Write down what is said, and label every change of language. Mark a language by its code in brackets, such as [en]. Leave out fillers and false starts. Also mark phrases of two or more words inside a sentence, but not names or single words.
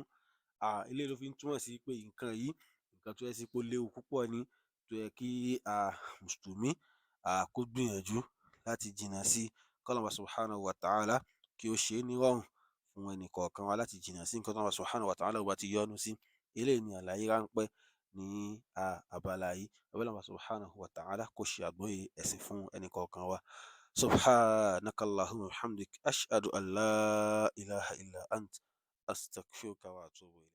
[yo] Eléyìí ló fi ń túmọ̀ sí pé nǹkan yìí, nǹkan tó yẹ sí pé ó léwu púpọ̀ ni, tó yẹ kí mùsùlùmí kó gbìyànjú láti jìnnà sí. K'Ọlọ́run [ar] سبحانه وتعالى [yo] kí ó ṣe é ní rọrùn fún ẹnì kọ̀ọ̀kan wa láti jìnnà sí nǹkan tí Ọlọ́run [ar] سبحانه وتعالى [yo] ò bá ti yọ́nú sí. Eléyìí ni àlàyé ráńpẹ́ ní abala yìí. Ọlọ́run [ar] سبحانه وتعالى [yo] kó ṣe àgbọ́yé ẹ̀sìn fún ẹnì kọ̀ọ̀kan wa. [ar] سبحانك اللهم وبحمدك أشهد أن لا إله إلا أنت أستغفرك وأتوب إليك.